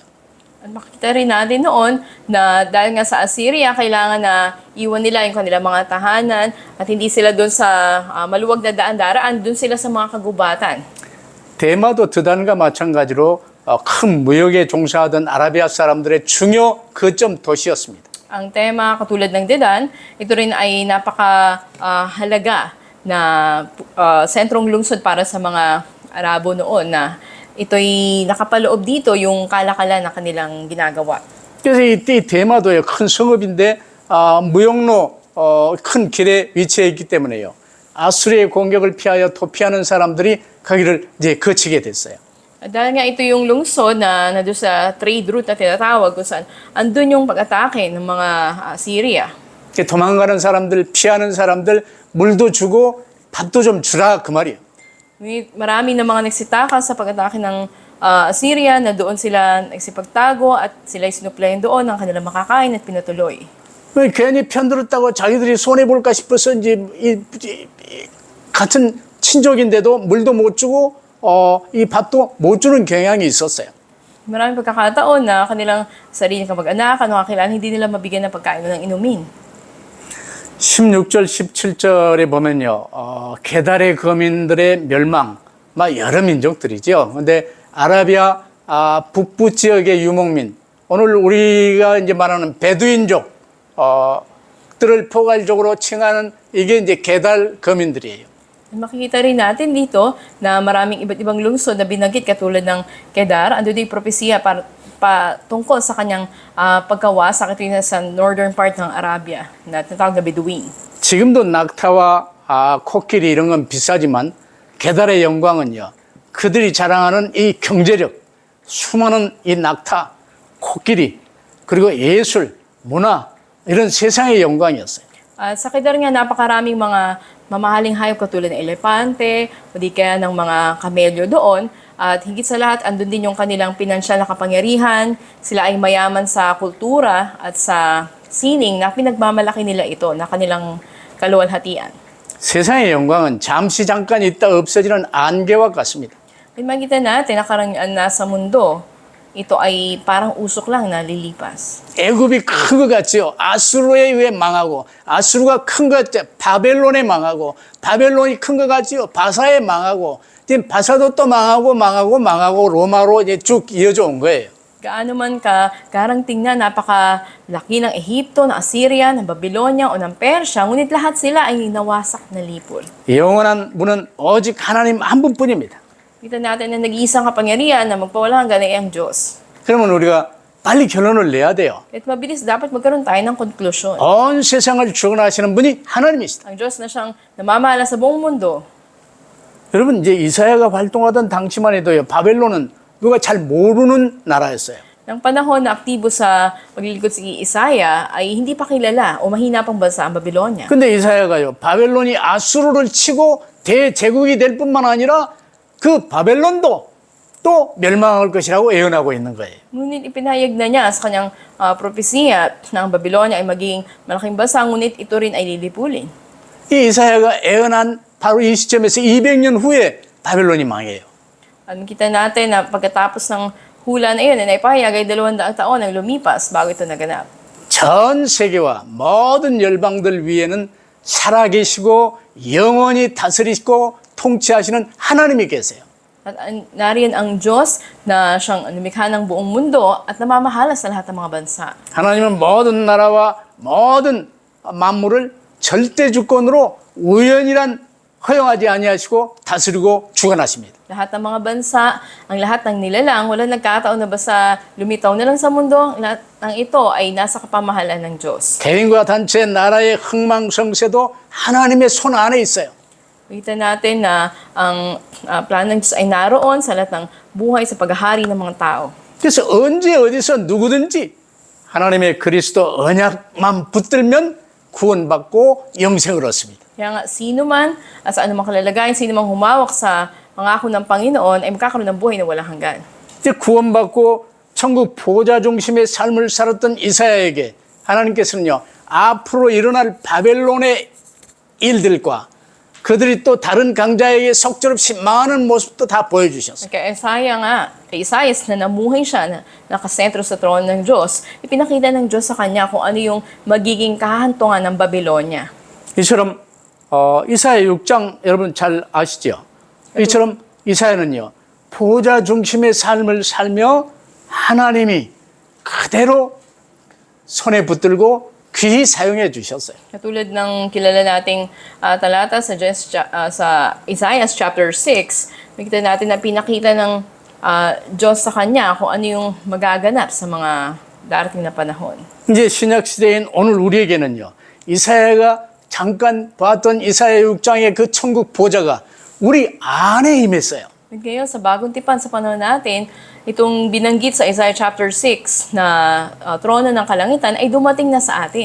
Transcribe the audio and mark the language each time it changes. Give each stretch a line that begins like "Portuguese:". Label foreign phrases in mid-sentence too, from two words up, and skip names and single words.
Filipino: At makikita rin natin noon na dahil nga sa Assyria, kailangan na iwan nila yung kanilang mga tahanan at hindi sila doon sa maluwag na daan-daraan, doon sila sa mga kagubatan.
Korean: 대마도 드단과 마찬가지로 큰 무역에 종사하던 아라비아 사람들의 중요 거점 도시였습니다.
Filipino: Ang tema, katulad ng Dedan, ito rin ay napaka-halaga na sentrong lungsod para sa mga Arabo noon na ito'y nakapaloob dito yung kalakalan na kanilang ginagawa.
Korean: 그래서 이 대마도요, 큰 성읍인데 무역로 큰 길에 위치해 있기 때문에요. 아수르의 공격을 피하여 도피하는 사람들이 거기를 이제 거치게 됐어요.
Filipino: At dahil nga ito yung lungsod na nandun sa
English: trade route
Filipino: na tinatawag kung saan andun yung pag-atake ng mga Syria.
Korean: 도망가는 사람들, 피하는 사람들 물도 주고 밥도 좀 주라 그 말이에요.
Filipino: Ngunit marami na mga nagsitaka sa pag-atake ng Syria na doon sila nagsipagtago at sila'y sinuplayan doon ng kanilang makakain at pinatuloy.
Korean: 왜 괜히 편들었다고 자기들이 손해볼까 싶어서 이제 같은 친족인데도 물도 못 주고 이 밥도 못 주는 경향이 있었어요.
Filipino: Maraming pagkakataon na kanilang sariling kamag-anakan o kakilala hindi nila mabigyan ng pagkain o ng inumin.
Korean: 16절, 17절에 보면요. 게달의 거민들의 멸망, 여러 민족들이죠. 근데 아라비아 북부 지역의 유목민, 오늘 우리가 이제 말하는 베두인족, 들을 포괄적으로 칭하는 이게 이제 게달 거민들이에요.
Filipino: Makikita rin natin dito na maraming iba't ibang lungsod na binanggit katulad ng Kedar. Ando din propesiya tungkol sa kanyang pagkawasak ito yung sa
English: northern part
Filipino: ng Arabia na tinatawag na Bedouin.
Korean: 지금도 낙타와 코끼리 이런 건 비싸지만 게달의 영광은요. 그들이 자랑하는 이 경제력, 수많은 이 낙타, 코끼리, 그리고 예술, 문화 이런 세상의 영광이었어요.
Filipino: At sa Kedar nga napakaraming mga mamahaling hayop katulad ng elepante o di kaya ng mga kamelyo doon. At higit sa lahat, andun din yung kanilang pinansyal na kapangyarihan. Sila ay mayaman sa kultura at sa sining na pinagmamalaki nila ito na kanilang kaluwalhatian.
Korean: 세상의 영광은 잠시 잠깐 있다 없어지는 안개와 같습니다.
Filipino: Makikita natin na karamihan na sa mundo, ito ay parang usok lang na lilipas.
Korean: 애굽이 큰 것 같지요. 아수르에 의해 망하고 아수르가 큰 것 같죠. 바벨론에 망하고 바벨론이 큰 것 같지요. 바사에 망하고 지금 바사도 또 망하고 로마로 이제 쭉 이어져 온 거예요.
Filipino: Gaano man ka garang tingnan, napakalaki ng Ehipto, ng Assyria, ng Babylonia o ng Persya, ngunit lahat sila ay nawasak na lipol.
Korean: 영원한 분은 오직 하나님 한 분뿐입니다.
Filipino: Kita natin na nag-iisang kapangyarihan na magpawala hanggan ay ang Diyos.
Korean: 그러면 우리가 빨리 결론을 내야 돼요.
Filipino: At mabilis dapat magkaroon tayo ng konklusyon.
Korean: 온 세상을 주관하시는 분이 하나님이시다.
Filipino: Ang Diyos na siyang namamahala sa buong mundo.
Korean: 여러분 이제 이사야가 활동하던 당시만 해도요. 바벨론은 누가 잘 모르는 나라였어요.
Filipino: Nang panahon na aktibo sa paglilingkod si Isaiah ay hindi pa kilala o mahina pang bansa ang Babylonia.
Korean: 근데 이사야가요. 바벨론이 아수르를 치고 대제국이 될 뿐만 아니라 그 바벨론도 또 멸망할 것이라고 예언하고 있는 거예요.
Filipino: Ngunit ipinahayag na niya sa kanyang propesiya na ang Babylonia ay maging malaking bansa, ngunit ito rin ay lilipulin.
Korean: 이 이사야가 예언한 바로 이 시점에서 200년 후에 바벨론이 망해요.
Filipino: At kita natin na pagkatapos ng hula na iyon na naipahayag ay 200 taon ang lumipas bago ito naganap.
Korean: 전 세계와 모든 열방들 위에는 살아계시고 영원히 다스리시고 통치하시는 하나님이 계세요.
Filipino: At nariyan ang Diyos na siyang lumikha ng buong mundo at namamahala sa lahat ng mga bansa.
Korean: 하나님은 모든 나라와 모든 만물을 절대 주권으로 우연이란 허용하지 아니하시고 다스리고 주관하십니다.
Filipino: Lahat ng mga bansa, ang lahat ng nilalang, walang nagkataon na basta lumitaw na lang sa mundo, lahat ng ito ay nasa kapamahalan ng Diyos.
Korean: 개인과 단체 나라의 흥망성쇠도 하나님의 손 안에 있어요.
Filipino: Kita natin na ang plano ng Diyos ay naroon sa lahat ng buhay sa paghahari ng mga tao.
Korean: 그래서 언제 어디서 누구든지 하나님의 그리스도 언약만 붙들면 구원받고 영생을 얻습니다.
Filipino: Kaya nga, sino man, at sa anumang kalalagayan, sino man humawak sa pangako ng Panginoon, ay magkakaroon ng buhay na walang hanggan.
Korean: 이제 구원받고 천국 보호자 중심의 삶을 살았던 이사야에게 하나님께서는요, 앞으로 일어날 바벨론의 일들과 그들이 또 다른 강자에게 속절없이 망하는 모습도 다 보여주셨어요.
Filipino: Kaya kay Isaias na namuhay siya, na nakasentro sa trono ng Diyos, ipinakita ng Diyos sa kanya kung ano yung magiging kahantungan ng Babylonia.
Korean: 이처럼 이사야 6장 여러분 잘 아시죠? 이처럼 이사야는요, 보좌 중심의 삶을 살며 하나님이 그대로 손에 붙들고 귀히 사용해 주셨어요.
Filipino: Katulad ng kilala nating talata sa Isaiah chapter 6, makita natin na pinakita ng Diyos sa kanya kung ano yung magaganap sa mga darating na panahon.
Korean: 이제 신약 시대인 오늘 우리에게는요. 이사야가 잠깐 봤던 이사야 6장의 그 천국 보좌가 우리 안에 임했어요.
Filipino: At ngayon, sa bagong tipan sa panahon natin, itong binanggit sa Isaiah chapter 6 na trono ng kalangitan ay dumating na sa atin.